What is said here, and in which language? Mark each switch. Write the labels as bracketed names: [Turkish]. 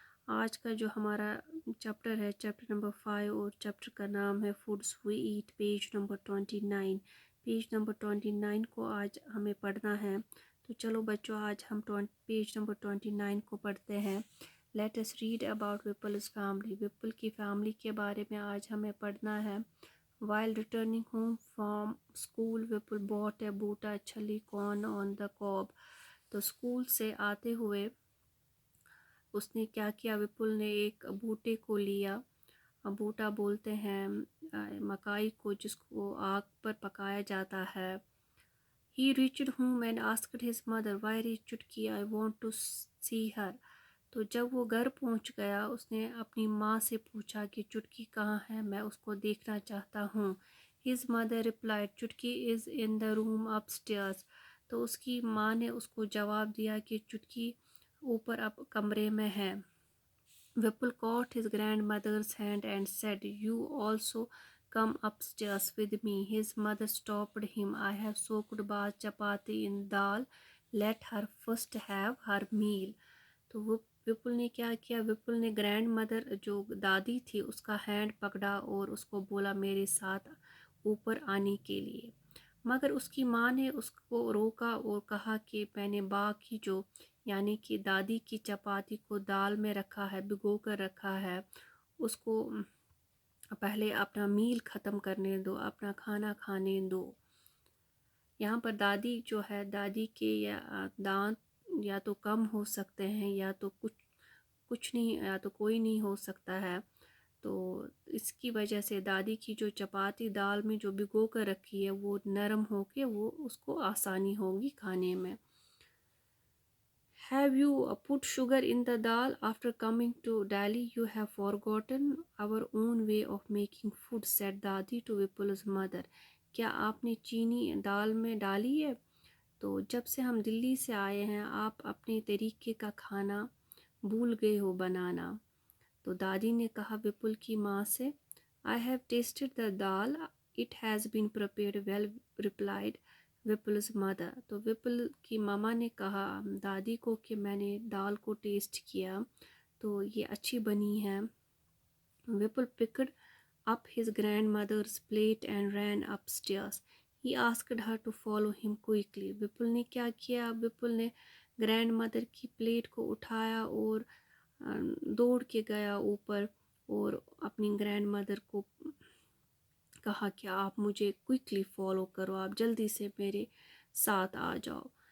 [Hindi] आज का जो हमारा चैप्टर है, चैप्टर नंबर 5, और चैप्टर का नाम है foods we eat, page number 29। Page number 29 को आज हमें पढ़ना है। तो चलो बच्चों, आज हम पेज नंबर 29 को पढ़ते हैं। [English] Let us read about Vipul's family. [Hindi] विपुल की फैमिली के बारे में आज हमें पढ़ना है। [English] While returning home from school, Vipul bought a boota chili corn on the cob. [Hindi] तो स्कूल से आते हुए उसने क्या किया, विपुल ने एक बूटे को लिया। बूटा बोलते हैं मकाई को जिसको आग पर पकाया जाता है। [English] He reached home and asked his mother, "Why is Chutki? I want to see her." [Hindi] तो जब वो घर पहुंच गया, उसने अपनी माँ से पूछा कि चुटकी कहाँ है, मैं उसको देखना चाहता हूँ। [English] His mother replied, "Chutki is in the room upstairs." [Hindi] तो उसकी माँ ने उसको जवाब दिया कि चुटकी ऊपर अब कमरे में है। [English] Vipul caught his grandmother's hand and said, "You also come upstairs with me." His mother stopped him. "I have soaked bath chapati in dal. Let her first have her meal." [Hindi] तो वो विपुल ने क्या किया, विपुल ने ग्रैंड मदर जो दादी थी उसका हैंड पकड़ा और उसको बोला मेरे साथ ऊपर आने के लिए। मगर उसकी माँ ने उसको रोका और कहा कि मैंने बाकी जो यानी कि दादी की चपाती को दाल में रखा है, भिगो कर रखा है, उसको पहले अपना मील ख़त्म करने दो, अपना खाना खाने दो। यहाँ पर दादी जो है, दादी के या दांत या तो कम हो सकते हैं या तो कुछ नहीं, या तो कोई नहीं हो सकता है। तो इसकी वजह से दादी की जो चपाती दाल में जो भिगो कर रखी है वो नरम होके वो उसको आसानी होगी खाने में। [English] Have you put sugar in the dal? After coming to Delhi, you have forgotten our own way of making food, said Dadi to Vipul's mother. [Hindi] क्या आपने चीनी दाल में डाली है? तो जब से हम दिल्ली से आए हैं आप अपने तरीके का खाना भूल गए हो बनाना। तो दादी ने कहा विपुल की माँ से। [English] I have tasted the dal. It has been prepared well, replied Vipul's mother. [Hindi] तो विपुल की मामा ने कहा दादी को कि मैंने दाल को टेस्ट किया तो ये अच्छी बनी है। [English] Vipul picked up his grandmother's plate and ran upstairs. He asked her to follow him quickly. [Hindi] विपुल ने क्या किया, विपुल ने ग्रैंड मदर की प्लेट को उठाया और दौड़ के गया ऊपर और अपनी ग्रैंड मदर को कहा कि आप मुझे क्विकली फॉलो करो, आप जल्दी से मेरे साथ आ जाओ।